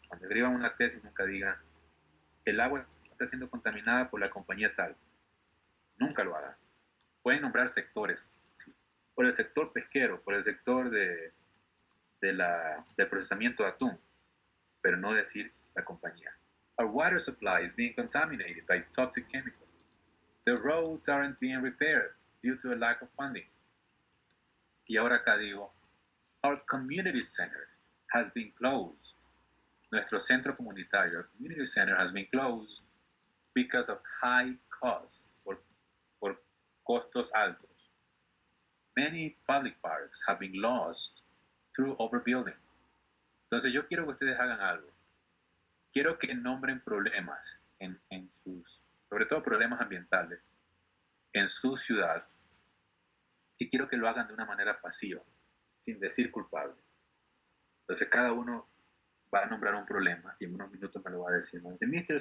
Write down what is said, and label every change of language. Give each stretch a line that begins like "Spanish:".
Spanish: Cuando escriban una tesis, nunca digan el agua está siendo contaminada por la compañía tal. Nunca lo hagan. Pueden nombrar sectores, ¿sí? Por el sector pesquero, por el sector del procesamiento de atún, pero no decir la compañía.
English: Our water supply is being contaminated by toxic chemicals. The roads aren't being repaired due to a lack of funding.
Spanish: Y ahora acá digo,
English: our community center has been closed.
Spanish: Nuestro centro comunitario,
English: our community center has been closed because of high costs,
Spanish: por costos altos.
English: Many public parks have been lost through overbuilding.
Spanish: Entonces yo quiero que ustedes hagan algo. Quiero que nombren problemas en sus, sobre todo problemas ambientales, en su ciudad, y quiero que lo hagan de una manera pasiva, sin decir culpable. Entonces cada uno va a nombrar un problema y en unos minutos me lo va a decir. Me dice, Mr.